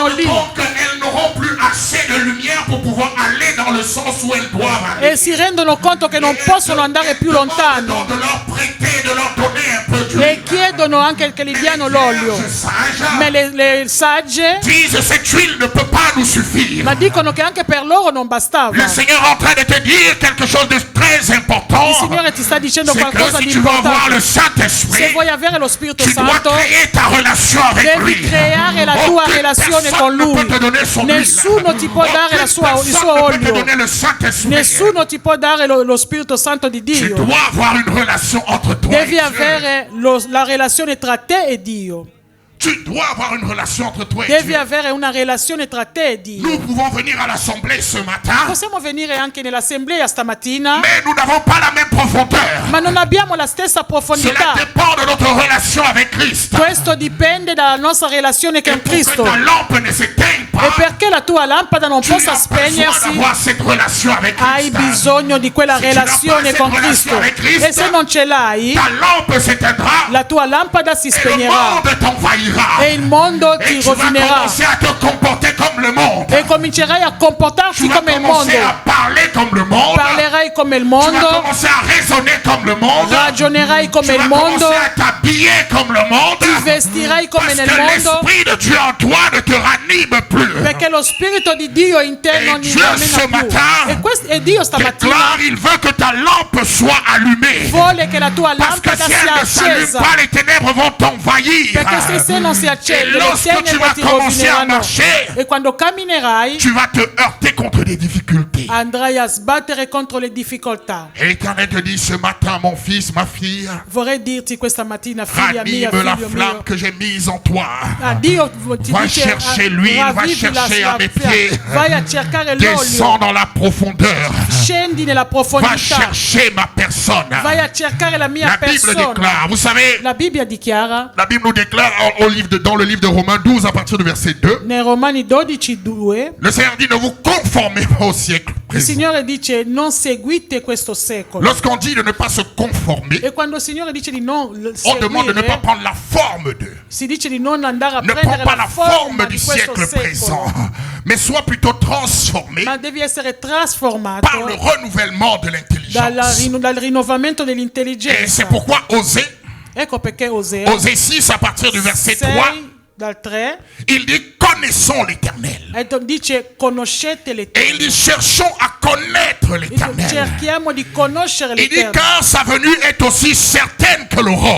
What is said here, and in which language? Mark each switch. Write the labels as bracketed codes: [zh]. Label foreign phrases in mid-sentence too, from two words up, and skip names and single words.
[fr] rendent [it] lì [fr] compte qu'elles n'auront plus assez de lumière pour pouvoir aller dans le sens où elles doivent aller. [it] e si rendono conto che non possono andare più lontano [fr] De leur prêter, de leur donner un peu d'huile. [it] e chiedono anche che gli diano l'olio. Ma le sagge [fr] Disent cette huile ne peut pas nous suffire. [it] ma dicono che anche per loro non bastava. [fr] Le Seigneur est en train de te dire quelque chose de très important. [it] Il Signore ti sta dicendo [fr] C'est [it] qualcosa [fr] que si [it] di [fr] tu veux avoir [it] importante. [fr] le [it] Se [fr] Saint-Esprit, [it] vuoi avere lo Spirito [fr] tu dois [it] Santo, [fr] créer ta relation avec lui. [it] devi creare la tua [fr] Aucune [it] relazione con [fr] personne ne [it] lui. [fr] peut te donner son huile. [it] Nessuno ti può dare il [fr] Aucune [it] suo [fr] personne ne peut te [it] olio. [fr] donner le Saint-Esprit. [it] Nessuno ti può dare lo Spirito Santo di [fr] Tu [it] Dio. [fr] dois avoir une relation entre toi et [it] Devi [fr] Dieu. [it] avere la relazione tra te e Dio. [fr] Tu dois avoir une relation entre toi et [it] Devi [fr] Dieu. [it] avere una relazione tra te e Dio. [fr] Nous pouvons venir à l'assemblée ce matin, [it] Possiamo venire anche nell'assemblea stamattina, [fr] mais nous n'avons pas la même profondeur. [it] ma non abbiamo la stessa [fr] Cela [it] profondità. [fr] dépend de notre relation avec Christ. [it] Questo dipende dalla nostra relazione con [fr] Et pour que [it] Cristo. [fr] ta lampe ne s'éteigne [it] E [fr] pas, [it] perché la tua lampada non [fr] tu [it] possa [fr] as besoin [it] spegnersi, [fr] d'avoir cette relation avec [it] hai [fr] Christ. [it] bisogno di quella [fr] Se tu n'as [it] relazione [fr] pas [it] con [fr] cette [it] Cristo. [fr] relation avec Christ, [it] E se non ce l'hai, [fr] Ta lampe s'éteindra [it] la tua lampada si [fr] et le [it] spegnerà [fr] monde t'envahira. [it] e il mondo [fr] Et [it] ti [fr] tu vas [it] rovinerà [fr] commencer à te comporter comme le monde. [it] e comincerai a [fr] Tu [it] comportarti [fr] vas [it] come il mondo. [fr] commencer à parler comme le monde. [it] Parlerai come il [fr] Tu vas [it] mondo, [fr] commencer à raisonner comme le monde. [it] ragionerai come [fr] Tu [it] il [fr] vas [it] mondo, [fr] commencer à t'habiller comme le monde. [it] ti vestirai come [fr] Parce [it] nel [fr] que [it] mondo, [fr] l'Esprit de Dieu en toi ne te ranime plus. [it] perché lo Spirito di Dio in te E non Dio illumina [fr] ce [it] più. [fr] matin [it] E Dio stamattina [fr] Déclare, il veut que ta lampe soit allumée. [it] vuole che la tua [fr] Parce que [it] lampada [fr] si elle [it] sia [fr] ne s'allume [it] accesa. [fr] pas, les ténèbres vont t'envahir. [it] Perché se non si [fr] Et [it] accende, le [fr] lorsque tu [it] tenebre [fr] vas [it] ti [fr] commencer à [it] rovineranno. [fr] marcher, [it] E quando camminerai, [fr] tu vas te heurter contre des difficultés. [it] andrai a sbattere contro le difficoltà. [fr] Et l'Éternel te dit ce matin, mon fils, ma fille, [it] Vorrei dirti questa mattina, figlia mia, [fr] ranime la [it] figlio [fr] flamme [it] mio, [fr] que j'ai mise en toi. [it] Dio ti [fr] Va [it] dice, [fr] chercher l'huile, va [it] ravvivi la [fr] chercher à mes pieds. [it] vai a cercare [fr] Descends [it] l'olio, [fr] dans la profondeur. [it] scendi nella [fr] Va [it] profondità, [fr] chercher ma personne. [it] vai a cercare la mia [fr] La Bible [it] persona. [fr] déclare, vous savez, [it] La Bibbia dichiara [fr] la Bible nous déclare dans le livre de Romains 12 à partir du verset 2, [it] nei Romani 12:2, [fr] le Seigneur dit ne vous conformez pas au siècle [it] il [fr] présent. [it] Signore dice non seguite questo secolo. [fr] Lorsqu'on dit de ne pas se conformer, [it] E quando il Signore dice di non [fr] on demande de ne pas [it] seguire, [fr] prendre la forme d'eux. [it] si dice di non andare a [fr] Ne prends [it] prendere [fr] pas [it] la [fr] la forme [it] forma [fr] du [it] di questo [fr] siècle [it] secolo, [fr] présent, mais sois plutôt transformé [it] ma devi essere trasformato [fr] par le renouvellement de l'intelligence. [it] dal rinnovamento [fr] Et [it] dell'intelligenza. [fr] c'est pourquoi Osée, [it] Ecco perché Osea [fr] Osée 6 à partir du verset 3, [it] 6 dal 3 [fr] il dit connaissons l'Éternel. [it] dice conoscete [fr] Et il [it] l'Eterno. [fr] dit cherchons à connaître l'Éternel. [it] Cerchiamo di conoscere [fr] Il dit [it] l'Eterno, [fr] car sa venue est aussi certaine que l'aurore.